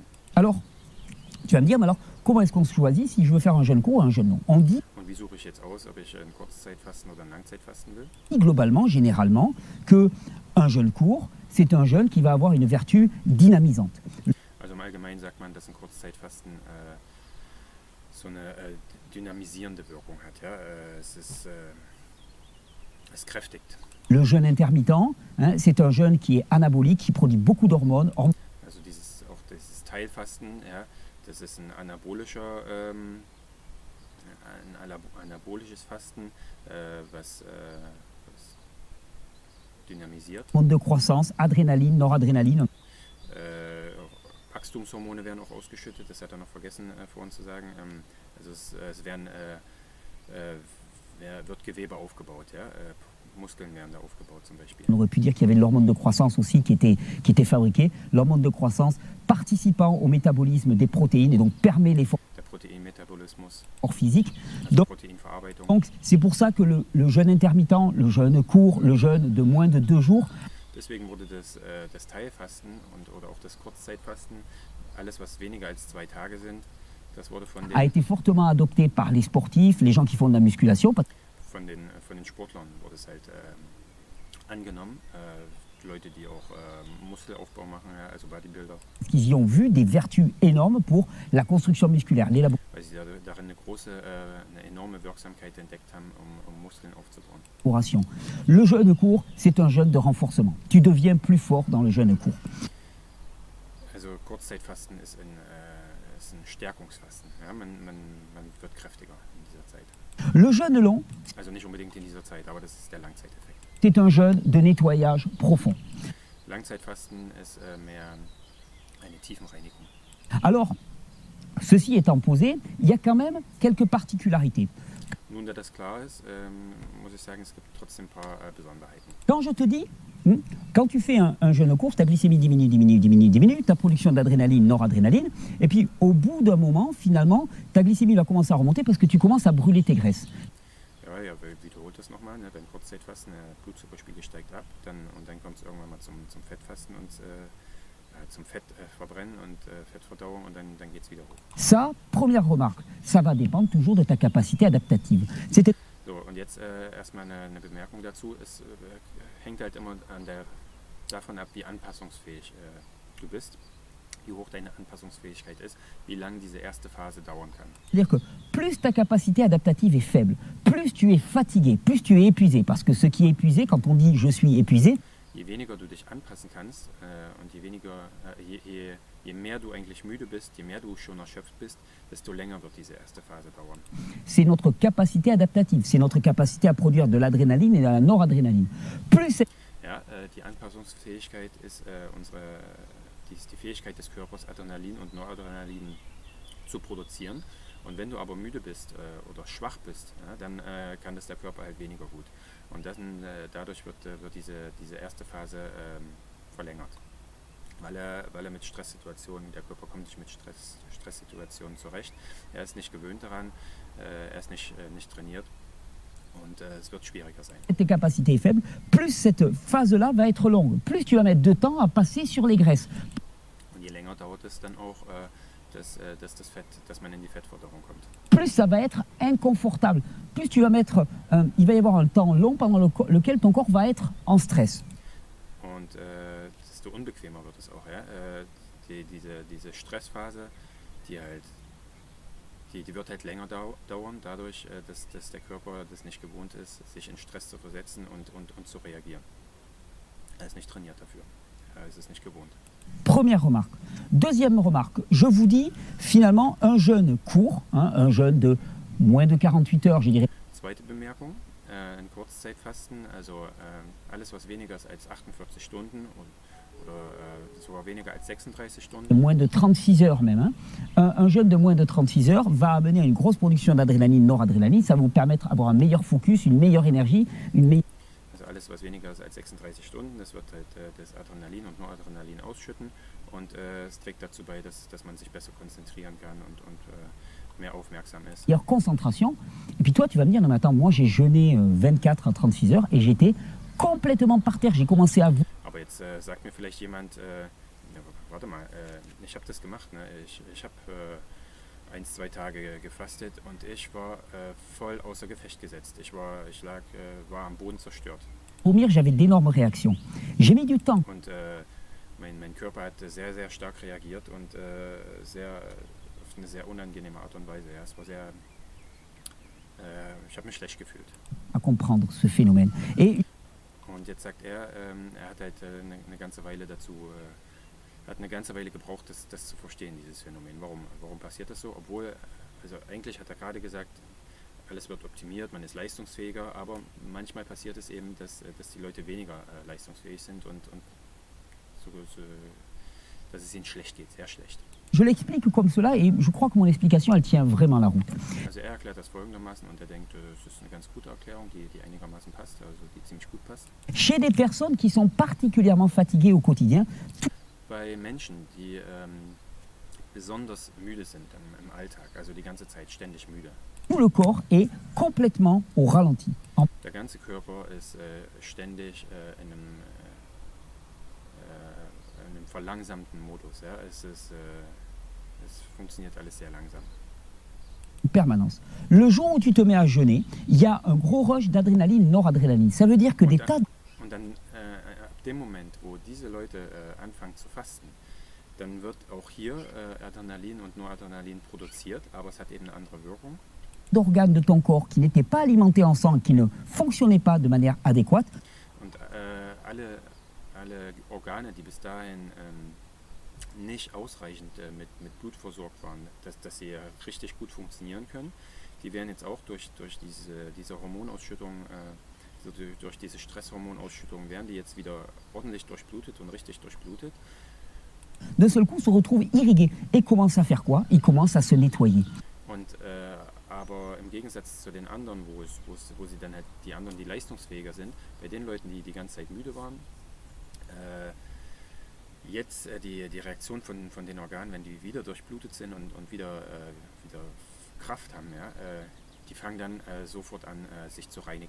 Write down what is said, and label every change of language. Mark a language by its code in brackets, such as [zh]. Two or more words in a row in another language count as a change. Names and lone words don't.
[fr] Alors, tu vas me dire, mais alors, comment est-ce qu'on choisit si je veux faire un jeûne court ou un jeûne long? On dit [de] Und wie suche ich jetzt aus, ob ich ein Kurzzeitfasten oder ein Langzeitfasten will? [fr] globalement, généralement, que un jeûne court, c'est un jeûne qui va avoir une vertu dynamisante. [de] Also im Allgemeinen sagt man, dass ein Kurzzeitfasten so eine dynamisierende Wirkung hat. Ja? Es kräftigt. [fr] Le jeûne intermittent, hein, c'est un jeûne qui est anabolique, qui produit beaucoup d'hormones. [de] Also dieses Teilfasten, ja, das ist ein anabolisches Fasten, was dynamisiert. [fr] Hormones de croissance, adrénaline, noradrénaline. [de] Wachstumshormone werden auch ausgeschüttet, das hat er noch vergessen vorhin zu sagen. Also es wird Gewebe aufgebaut, ja? Muskeln werden da aufgebaut zum Beispiel. [fr] On aurait pu dire qu'il y avait de l'hormone de croissance aussi qui était fabriqué. L'hormone de croissance participant au métabolisme des protéines et donc permet l'effort [de] Der Proteinmetabolismus, [fr] physique. [de] also Proteinverarbeitung. [fr] Donc c'est pour ça que le jeûne intermittent, le jeûne court, le jeûne de moins de 2 jours, [de] Deswegen wurde das Teilfasten oder auch das Kurzzeitfasten, alles was weniger als 2 Tage sind, das wurde [fr] a été fortement adopté par les sportifs, les gens qui font de la musculation. [de] von den Sportlern wurde es halt angenommen. Leute, die auch Muskelaufbau machen, ja, also Bodybuilder. [fr] Ils y ont vu des vertus énormes pour la construction musculaire. Weil weil sie darin eine enorme Wirksamkeit entdeckt haben, um Muskeln aufzubauen. Le jeûne court, c'est un jeûne de renforcement. Tu deviens plus fort dans le jeûne court. [de] Also Kurzzeitfasten ist ein Stärkungsfasten. Ja? Man wird kräftiger in dieser Zeit. [fr] Le jeûne long, [de] Also nicht unbedingt in dieser Zeit, aber das ist der Langzeiteffekt. [fr] c'est un jeûne de nettoyage profond. [de] Langzeitfasten ist mehr eine Tiefenreinigung. [fr] Alors, ceci étant posé, il y a quand même quelques particularités. [de] Nun, da das klar ist, muss ich sagen, es gibt trotzdem ein paar Besonderheiten. [fr] Quand je te dis, quand tu fais un jeûne court, ta glycémie diminue, ta production d'adrénaline, noradrénaline, et puis au bout d'un moment, finalement, ta glycémie va commencer à remonter parce que tu commences à brûler tes graisses. [de] Ja, wiederholt das nochmal. Ne? Beim Kurzzeitfasten, der Blutzuckerspiegel steigt ab, dann kommt es irgendwann mal zum Fettfasten und zum Fettverbrennen und Fettverdauung und dann geht es wieder hoch. [fr] Ça, première remarque, ça va dépendre toujours de ta capacité adaptative. C'est [de] So, und jetzt erstmal eine Bemerkung dazu. Es hängt halt immer davon ab, wie anpassungsfähig du bist, wie hoch deine Anpassungsfähigkeit ist, wie lange diese erste Phase dauern kann. [fr] C'est-à-dire que plus ta capacité adaptative est faible, plus tu es fatigué, plus tu es épuisé. Parce que ce qui est épuisé, quand on dit je suis épuisé, [de] Je weniger du dich anpassen kannst und je mehr du eigentlich müde bist, je mehr du schon erschöpft bist, desto länger wird diese erste Phase dauern. [fr] c'est notre capacité adaptative, c'est notre capacité à produire de l'adrénaline et de la noradrénaline. Plus [de] Ja, die Anpassungsfähigkeit ist die Fähigkeit des Körpers, Adrenalin und Noradrenalin zu produzieren. Und wenn du aber müde bist oder schwach bist, ja, dann kann das der Körper halt weniger gut. Und dadurch wird diese erste Phase verlängert. Weil er mit Stresssituationen, der Körper kommt nicht mit Stresssituationen zurecht. Er ist nicht gewöhnt daran, er ist nicht trainiert und es wird schwieriger sein. [fr] tes capacités est faible, plus cette phase-là va être longue. Plus tu vas mettre de temps à passer sur les graisses. [de] Und je länger dauert es dann auch, dass man in die Fettverdauung kommt. [fr] Plus ça va être inconfortable. Plus tu vas mettre, il va y avoir un temps long pendant lequel ton corps va être en stress. [de] Und desto unbequemer wird es auch. Ja? Diese Stressphase, die wird halt länger dauern, dadurch, dass der Körper das nicht gewohnt ist, sich in Stress zu versetzen und zu reagieren. Er ist nicht trainiert dafür. Er ist es nicht gewohnt. [fr] Première remarque. Deuxième remarque, je vous dis finalement un jeûne court, un jeûne de moins de 48 heures, je dirais. [de] Zweite Bemerkung, ein Kurzzeitfasten, also alles was weniger ist als 48 Stunden oder sogar weniger als 36 Stunden. [fr] Moins de 36 heures même. Un jeûne de moins de 36 heures va amener à une grosse production d'adrénaline, noradrénaline. Ça va vous permettre d'avoir un meilleur focus, une meilleure énergie, [de] Also alles was weniger ist als 36 Stunden, das wird halt das Adrenalin und Noradrenalin ausschütten und es trägt dazu bei, dass man sich besser konzentrieren kann und mehr aufmerksam ist. [fr] meilleure concentration. Et puis toi, tu vas me dire, non mais attends, moi j'ai jeûné 24 à 36 heures et j'étais complètement par terre. J'ai commencé à... [de] Aber jetzt sagt mir vielleicht jemand, ja, warte mal, ich habe das gemacht, ne? Ich habe 1-2 Tage gefastet und ich war voll außer Gefecht gesetzt. Ich war am Boden zerstört. [fr] Vomir, j'avais d'énormes réactions. J'ai mis du temps. [de] Und mein Körper hat sehr, sehr stark reagiert und auf eine sehr unangenehme Art und Weise. Ja, es war ich habe mich schlecht gefühlt. [fr] À comprendre ce phénomène. Et [de] Und jetzt sagt er hat halt eine ganze Weile hat eine ganze Weile gebraucht, das zu verstehen, dieses Phänomen. Warum passiert das so? Obwohl, also eigentlich hat er gerade gesagt, alles wird optimiert, man ist leistungsfähiger, aber manchmal passiert es eben, dass die Leute weniger leistungsfähig sind und dass es ihnen schlecht geht, sehr schlecht. [fr] je l'explique comme cela et je crois que mon explication, elle tient vraiment la route. [de] Also er erklärt das folgendermaßen und er denkt, es ist eine ganz gute Erklärung, die einigermaßen passt, also die ziemlich gut passt. [fr] Chez des personnes qui sont particulièrement fatiguées au quotidien, [de] Bei Menschen, die besonders müde sind im Alltag, also die ganze Zeit ständig müde. [fr] tout le corps est complètement au ralenti. [de] Der ganze Körper ist ständig in einem verlangsamten Modus. Ja? Es funktioniert alles sehr langsam. [fr] En permanence. Le jour où tu te mets à jeûner, il y a un gros rush d'adrénaline, noradrénaline. Ça veut dire que des tas... [de] Und dann ab dem Moment, wo diese Leute anfangen zu fasten, dann wird auch hier Adrenalin und Noradrenalin produziert, aber es hat eben eine andere Wirkung. [fr] D'organes de ton corps qui n'étaient pas alimentés en sang, qui ne fonctionnaient pas de manière adéquate, [de] Und alle Organe, die bis dahin nicht ausreichend mit Blut versorgt waren, dass sie richtig gut funktionieren können, die werden jetzt auch durch diese Hormonausschüttung, durch diese Stresshormonausschüttung, werden die jetzt wieder ordentlich durchblutet und richtig durchblutet. [fr] d'un seul coup se retrouvent irrigués et commencent à faire quoi? Ils commencent à se nettoyer. [de] Und aber im Gegensatz zu den anderen, wo sie dann halt die anderen, die leistungsfähiger sind, bei den Leuten, die die ganze Zeit müde waren, jetzt die Reaktion von den Organen, wenn die wieder durchblutet sind und wieder Kraft haben, ja, die fangen dann sofort an, sich zu reinigen.